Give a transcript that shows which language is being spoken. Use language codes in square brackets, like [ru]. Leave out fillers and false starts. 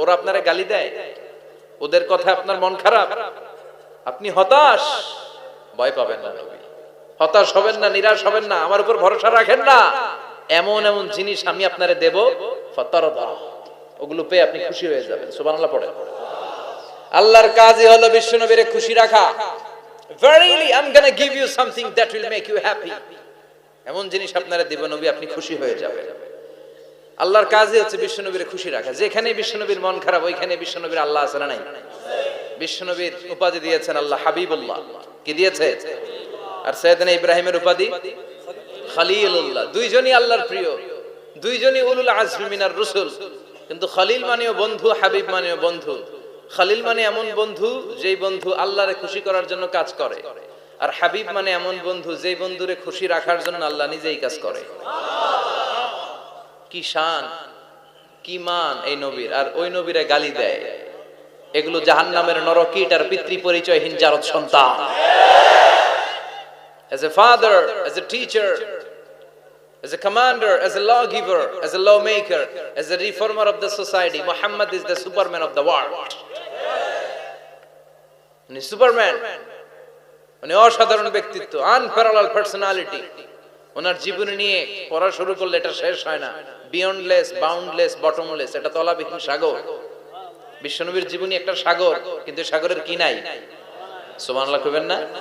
[bn] ওরা আপনারে গালি দেয়, ওদের কথা আপনার মন খারাপ, আপনি হতাশ, ভয় পাবেন না নবী, হতাশ হবেন না, নিরাশ হবেন না, আমার উপর ভরসা রাখেন না। এমন এমন জিনিস আমি আপনারে দেব, ফাতারদা, ওগুলো পেয়ে আপনি খুশি হয়ে যাবেন। সুবহানাল্লাহ পড়ে। আল্লাহর কাজই হলো বিশ্বনবীরে খুশি রাখা। [en] Verily I'm going to give you something that will make you happy. [bn] এমন জিনিস আপনারা দেব নবী, আপনি খুশি হয়ে যাবেন। আল্লাহর কাজই হচ্ছে বিশ্বনবীরে খুশি রাখা। যেখানে বিশ্বনবীর মন খারাপ, ওইখানে বিশ্বনবীর আল্লাহ আছে না নাই? বিশ্বনবীর উপাধি দিয়েছেন আল্লাহ হাবিবুল্লাহ। কি দিয়েছে? আর সাইয়েদনা ইব্রাহিমের উপাধি খলিলুল্লাহ। দুইজনই আল্লাহর প্রিয়, দুইজনই [ar] উলুল আজমি মিনার রাসূল। [bn] কিন্তু খলিল মানেও বন্ধু, হাবিব মানেও বন্ধু। খলিল মানে এমন বন্ধু যেই বন্ধু আল্লাহরে খুশি করার জন্য কাজ করে, আর হাবিব মানে এমন বন্ধু যেই বন্ধুরে খুশি রাখার জন্য আল্লাহ নিজেই কাজ করে। কি শান, কি মান এই নবীর! আর ওই নবীরে গালি দেয়, এগুলো জাহান্নামের নরকীট আর পিতৃ পরিচয়হীন জারদ সন্তান। [en] As a father, as a teacher, as a commander, as a lawgiver, as a lawmaker, as a reformer of the society, Muhammad is the superman of the world. [bn] উনি সুপারম্যান, উনি অসাধারণ ব্যক্তিত্ব, [en] Unparallel personality. [bn] ওনার জীবনী নিয়ে পড়া শুরু করলে এটা শেষ হয় না। [en] beyondless, boundless, bottomless, [bn] এটা তলাবিহীন সাগর। বিশ্বনবীর জীবনী একটা সাগর, কিন্তু সাগরের কি নাই? সুবহানাল্লাহ কইবেন না?